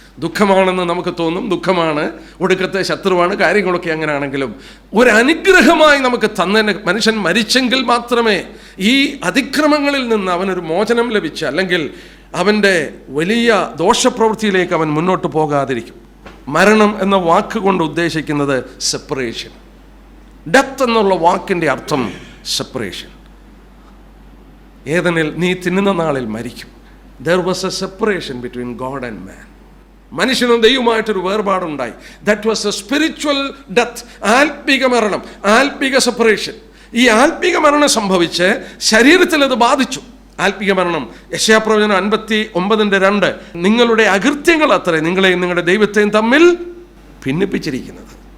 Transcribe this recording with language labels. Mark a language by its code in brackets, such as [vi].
[ml] ദുഃഖമാണെന്ന് നമുക്ക് തോന്നും, ദുഃഖമാണ്, ഒടുക്കത്തെ ശത്രുവാണ്, കാര്യങ്ങളൊക്കെ അങ്ങനെയാണെങ്കിലും ഒരു അനുഗ്രഹമായി നമുക്ക് തന്നെ മനുഷ്യൻ മരിച്ചെങ്കിൽ മാത്രമേ ഈ അതിക്രമങ്ങളിൽ നിന്ന് അവനൊരു മോചനം ലഭിച്ച, അല്ലെങ്കിൽ അവൻ്റെ വലിയ ദോഷപ്രവൃത്തിയിലേക്ക് അവൻ മുന്നോട്ട് പോകാതിരിക്കും. മരണം എന്ന വാക്ക് കൊണ്ട് ഉദ്ദേശിക്കുന്നത് സെപ്പറേഷൻ. ഡെത്ത് എന്നുള്ള വാക്കിൻ്റെ അർത്ഥം സെപ്പറേഷൻ. ഏദനിൽ നീ തിന്നുന്ന നാളിൽ മരിക്കും. [en] There was a separation between God and man. [ml] മനുഷ്യനും ദൈവമായിട്ടൊരു വേർപാടുണ്ടായി. [en] that was a spiritual death, [ml] ആത്മിക മരണം, ആത്മിക സെപ്പറേഷൻ. ഈ ആത്മിക മരണം സംഭവിച്ച് ശരീരത്തിൽ അത് ബാധിച്ചു. ആത്മിക മരണം യെശയ്യാപ്രവചനം 59:2 നിങ്ങളുടെ അകൃത്യങ്ങൾ അത്രേ നിങ്ങളെയും നിങ്ങളുടെ ദൈവത്തെയും തമ്മിൽ ഭിന്നിപ്പിച്ചിരിക്കുന്നത്.